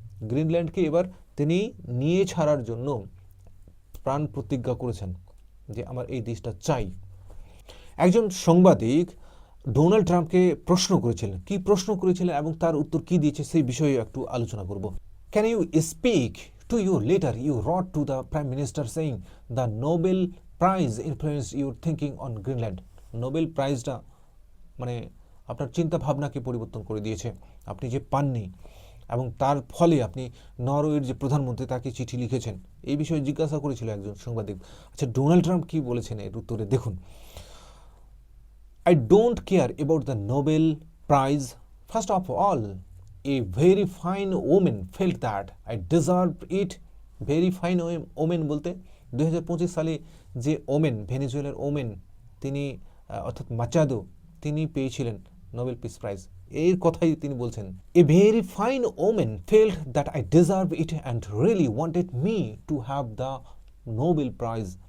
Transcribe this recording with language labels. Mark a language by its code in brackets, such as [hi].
[bn] গ্রিনল্যান্ডকে এবার তিনি নিয়ে ছাড়ার জন্য প্রাণ প্রতিজ্ঞা করেছেন যে আমার এই দেশটা চাই। একজন সাংবাদিক ডোনাল্ড ট্রাম্পকে কি প্রশ্ন করেছিলেন এবং তার উত্তর কি দিয়েছে সেই বিষয়ে একটু আলোচনা করব। [en] Can you speak to your letter you wrote to the Prime Minister saying the Nobel prize influence your thinking on Greenland? [bn] Nobel প্রাইজটা মানে আপনার চিন্তা ভাবনাকে পরিবর্তন করে দিয়েছে, আপনি যে পাননি, এবং তার ফলে আপনি নরওয়ের যে প্রধানমন্ত্রী তাকে চিঠি লিখেছেন, এই বিষয়ে জিজ্ঞাসা করেছিল একজন সাংবাদিক। আচ্ছা, ডোনাল্ড ট্রাম্প কি বলেছেন এর উত্তরে দেখুন। [en] I don't care about the Nobel Prize. First of all, a very fine woman felt that I deserved it. Very fine woman [bn] বলতে 2025 সালে যে ওমেন, ভেনেজুয়েলার ওমেন, তিনি অর্থাৎ মাচাদো, তিনি পেয়েছিলেন নোবেল পিস প্রাইজ। এর কথাই তিনি বলছেন, [en] A very fine woman felt that I deserve it and really wanted me to have the Nobel prize.